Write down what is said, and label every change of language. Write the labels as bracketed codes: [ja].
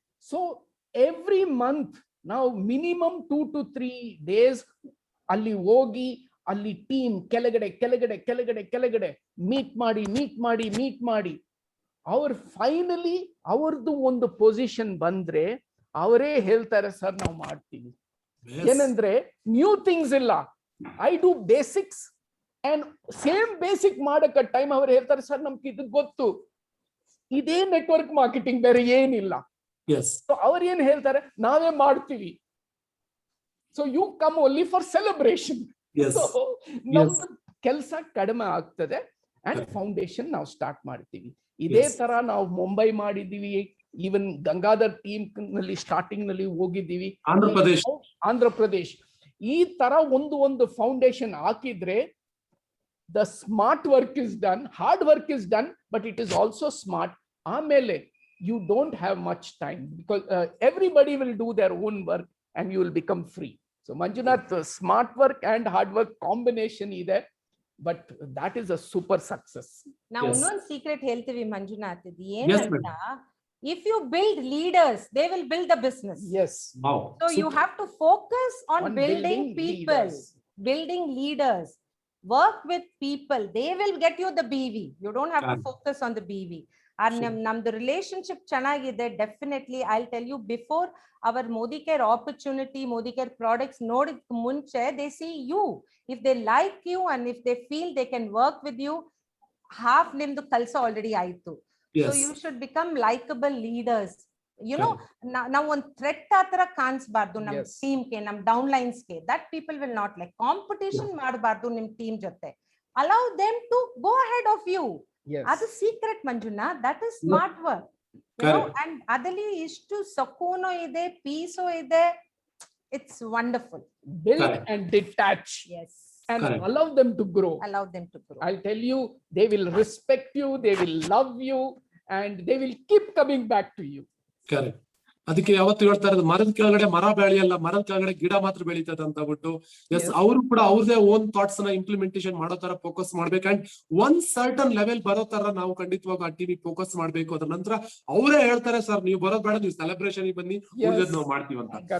[kn] So every month ನಾವು minimum 2 to 3 days ಅಲ್ಲಿ ಹೋಗಿ ಅಲ್ಲಿ ಟೀಮ್ ಕೆಳಗಡೆ ಮೀಟ್ ಮಾಡಿ ಅವ್ರು ಫೈನಲಿ ಅವ್ರದ್ದು ಒಂದು ಪೊಸಿಷನ್ ಬಂದ್ರೆ ಅವರೇ ಹೇಳ್ತಾರೆ, ಸರ್ ನಾವು ಮಾಡ್ತೀವಿ. ಏನಂದ್ರೆ ನ್ಯೂ ಥಿಂಗ್ಸ್ ಇಲ್ಲ, [en] I do basics [kn] and same basic ಮಾಡಕ ಟೈಮ್ ಅವ್ರು ಹೇಳ್ತಾರೆ, ಸರ್ ನಮ್ಗೆ ಇದು ಗೊತ್ತು, ಇದೇ ನೆಟ್ವರ್ಕ್ ಮಾರ್ಕೆಟಿಂಗ್, ಬೇರೆ ಏನಿಲ್ಲ. ಅವ್ರು ಏನ್ ಹೇಳ್ತಾರೆ, ನಾವೇ ಮಾಡ್ತೀವಿ. [en] So you come only for celebration. Yes. [kn] So ನಮ್ದು ಕೆಲಸ ಕಡಿಮೆ ಆಗ್ತದೆ and foundation ನಾವು ಸ್ಟಾರ್ಟ್ ಮಾಡ್ತೀವಿ. ಇದೇ ತರ ನಾವು ಮುಂಬೈ ಮಾಡಿದೀವಿ, ಈವನ್ ಗಂಗಾಧರ್ ಟೀಮ್ ನಲ್ಲಿ ಸ್ಟಾರ್ಟಿಂಗ್ ನಲ್ಲಿ ಹೋಗಿದ್ದೀವಿ, ಆಂಧ್ರ ಪ್ರದೇಶ್. ಈ ತರ ಒಂದು ಫೌಂಡೇಶನ್ ಹಾಕಿದ್ರೆ [en] the smart work is done, hard work is done, but it is also smart. ಆಮೇಲೆ you don't have much time because everybody will do their own work and you will become free. So Manjunath, smart work and hard work combination ide, but that is a super success. Now one secret [kn] ಹೇಳ್ತೀವಿ ಮಂಜುನಾಥ್, ಇದು ಏನಂತ, [en] if you build leaders, they will build the business. Yes. Wow. So you have to focus on building people, building leaders. Work with people, they will get you the BV. You don't have to focus on the BV. [kn] ನಮ್ದು relationship ಚೆನ್ನಾಗಿದೆ. [en] definitely I tell you, before our Modi care opportunity, Modi care products ನೋಡಿದ ಮುಂಚೆ they see you, if they like you and if they feel they can work with you, [kn] half ನಿಮ್ದು ಕೆಲಸ already ಆಯ್ತು. [en] So you should become likeable leaders. You know, [kn] ನಾವ್ ಒಂದ್ threat ಆತರ ಕಾಣಿಸ್ಬಾರ್ದು ನಮ್ ಟೀಮ್ಗೆ, ನಮ್ down ಲೈನ್ಸ್ಗೆ. [en] That people will not like. [kn] Competition ಮಾಡಬಾರ್ದು ನಿಮ್ ಟೀಮ್ ಜೊತೆ. [en] Allow them to go ahead of you. [kn] ಅದು secret Manjuna, [en] That is smart work. [kn] And ಅದಲ್ಲಿ ಇಷ್ಟು ಸಕೂನೋ ಇದೆ, ಪೀಸೋ ಇದೆ. [en] It's wonderful. Build and detach. Yes. And allow them to grow. Allow them to grow. I'll tell you, they will respect you, they will love you, and they will keep coming back to you. Correct. [kn] ಅದಕ್ಕೆ ಯಾವತ್ತು ಹೇಳ್ತಾ ಇರೋದು, ಮರದ ಕೆಳಗಡೆ ಮರ ಬೆಳೆಯಲ್ಲ, ಮರದ ಕೆಳಗಡೆ ಗಿಡ ಮಾತ್ರ ಬೆಳೀತದೆ ಅಂತ ಬಿಟ್ಟು. ಎಸ್, ಅವರು ಕೂಡ ಅವ್ರದೇ ಓನ್ ಥಾಟ್ಸ್ ನ ಇಂಪ್ಲಿಮೆಂಟೇಷನ್ ಮಾಡೋ ತರ ಫೋಕಸ್ ಮಾಡ್ಬೇಕು. ಅಂಡ್ ಒಂದ್ ಸರ್ಟನ್ ಲೆವೆಲ್ ಬರೋ ತರ ನಾವು ಖಂಡಿತವಾಗ ಆ ಟಿವಿ ಫೋಕಸ್ ಮಾಡ್ಬೇಕು. ಅದ್ರ ನಂತರ ಅವರೇ ಹೇಳ್ತಾರೆ, ಸರ್ ನೀವು ಬರೋದ್ ಬೇಡ, ನೀವು ಸೆಲೆಬ್ರೇಷನ್ ಬನ್ನಿ, ಉಳಿದದ್ ನಾವು ಮಾಡ್ತೀವಿ ಅಂತ.